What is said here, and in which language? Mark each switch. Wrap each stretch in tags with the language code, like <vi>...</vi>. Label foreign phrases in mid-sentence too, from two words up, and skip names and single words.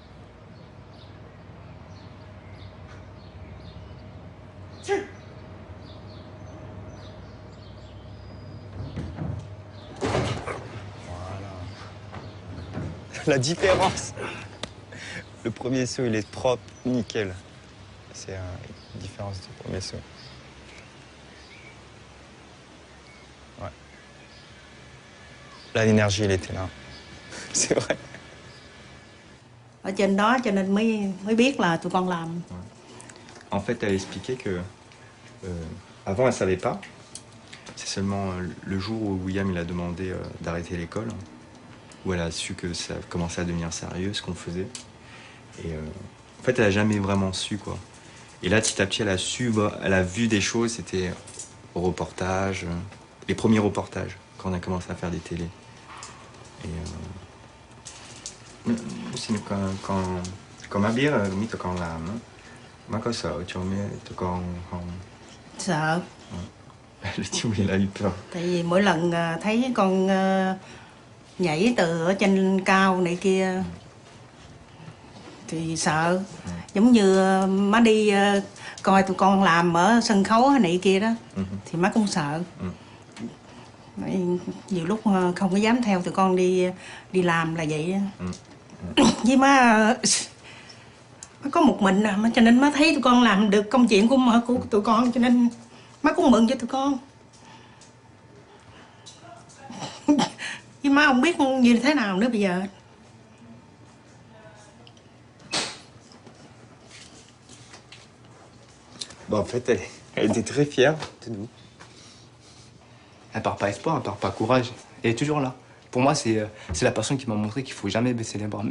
<fr>La différence. Le premier saut, il est propre, nickel. C'est une différence du premier saut. Ouais. Là, l'énergie, elle était là. C'est vrai.</fr> <vi>Ở trên đó cho nên mới biết là tụi con làm.</vi> <fr>En fait, elle expliquait que avant, elle savait pas. C'est seulement le jour où William il a demandé d'arrêter l'école, où elle a su que ça commençait à devenir sérieux, ce qu'on faisait. Et en fait, elle a jamais vraiment su, quoi. Et là, petit à petit, elle a su, elle a vu des choses, c'était au reportage, les premiers reportages, quand on a commencé à faire des télés. Et quand ma bière,</fr> <vi>mi tụi con làm á, má có sợ cho mấy tụi con không? Sợ.</vi> <fr>Le dit oui, il a eu peur.</fr> <vi>Tại vì mỗi lần thấy con nhảy từ ở trên cao này kia thì sợ. Giống như má đi coi tụi con làm ở sân khấu này kia đó thì má cũng sợ. Nhiều lúc không có dám theo tụi con đi làm là vậy. Với má có một mình à, cho nên má thấy tụi con làm được công chuyện của tụi con, cho nên má cũng mừng cho tụi con. Với má không biết như thế nào nữa bây giờ.</vi> <fr>Bon, en fait, elle était très fière de nous. Elle part pas espoir, elle part pas courage. Elle est toujours là. Pour moi, c'est la personne qui m'a montré qu'il faut jamais baisser les bras.</fr>